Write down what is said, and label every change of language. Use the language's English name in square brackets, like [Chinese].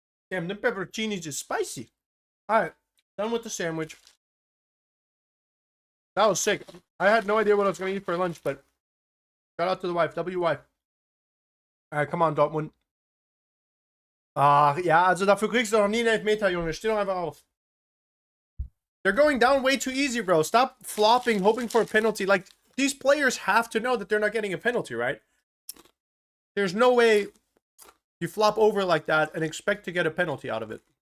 [English] Damn, the pepperoncinis is spicy. Alright, done with the sandwich. That was sick. I had no idea what I was going to eat for lunch, but shout out to the wife. WY. Alright, come on, Dortmund. [German] Ach, ja, also dafür kriegst du doch nie einen Elfmeter, Junge. Steh doch einfach auf. [English] They're going down way too easy, bro. Stop flopping, hoping for a penalty. Like, these players have to know that they're not getting a penalty, right? There's no way you flop over like that and expect to get a penalty out of it.